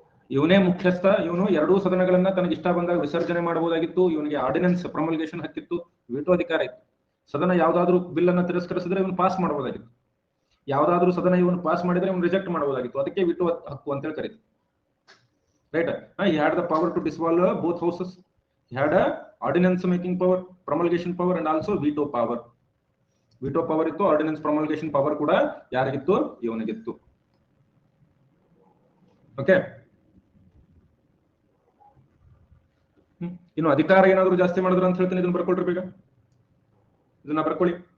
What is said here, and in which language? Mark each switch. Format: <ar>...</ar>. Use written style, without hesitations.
<kn>ಇವನೇ ಮುಖ್ಯಸ್ಥ. ಇವನು 2 ಸದನಗಳನ್ನ ತನಗೆ ಇಷ್ಟ ಬಂದಾಗ ವಿಸರ್ಜನೆ ಮಾಡಬಹುದಾಗಿತ್ತು. ಇವನಿಗೆ ಆರ್ಡಿನೆನ್ಸ್ ಪ್ರೊಮಲ್ಗೇಷನ್ ಹಕ್ಕಿತ್ತು, ವೀಟೋ ಅಧಿಕಾರ ಇತ್ತು. ಸದನ ಯಾವ್ದಾದ್ರು ಬಿಲ್ ಅನ್ನ ತಿರಸ್ಕರಿಸಿದ್ರೆ ಇವನು ಪಾಸ್ ಮಾಡಬಹುದಾಗಿತ್ತು. ಯಾವ್ದಾದ್ರು ಸದನ ಇವನು ಪಾಸ್ ಮಾಡಿದ್ರೆ ಇವನು ರಿಜೆಕ್ಟ್ ಮಾಡಬಹುದಾಗಿತ್ತು. ಅದಕ್ಕೆ ವೀಟೋ ಹಕ್ಕು ಅಂತ ಹೇಳಿ ಕರೀತೀವಿ. Right?</kn> <en>he had the power to dissolve both houses. He had a ordinance making power, promulgation power and also veto power.</en> <kn>Veto power ಇತ್ತು, ಆರ್ಡಿನೆನ್ಸ್ ಪ್ರೊಮಲ್ಗೇಷನ್ ಪವರ್ ಕೂಡ ಯಾರಿಗಿತ್ತು? ಇವನಿಗಿತ್ತು. ಓಕೆ, ಇನ್ನು ಅಧಿಕಾರ ಏನಾದ್ರು ಜಾಸ್ತಿ ಮಾಡಿದ್ರು ಅಂತ ಹೇಳ್ತೀನಿ. ಇದನ್ನ ಬರ್ಕೊಳ್ರಿ ಬೇಗ, ಇದನ್ನ ಬರ್ಕೊಳ್ಳಿ.</kn>